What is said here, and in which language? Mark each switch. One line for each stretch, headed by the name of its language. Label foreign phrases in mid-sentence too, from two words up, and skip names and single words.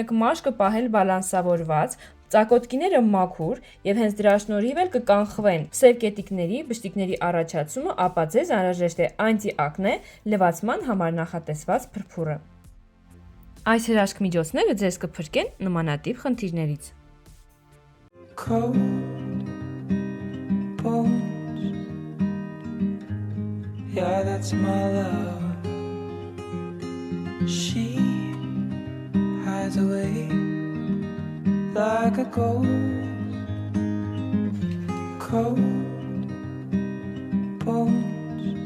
Armenian: եք մաշկը պահել բալանսավորված, ծակոտկիները մաքուր եւ հենց դրա շնորհիվ էլ կկանխվեն սև կետիկների, բշտիկների առաջացումը, ապա ձեզ անհրաժեշտ է անտիակնե լվացման համար նախատեսված փրփուրը։ Այս հրաշք միջոցները ձեզ կփրկեն նմանատիպ խնդիրներից։
English: Yeah, that's my love. She hides away like a ghost, cold bones.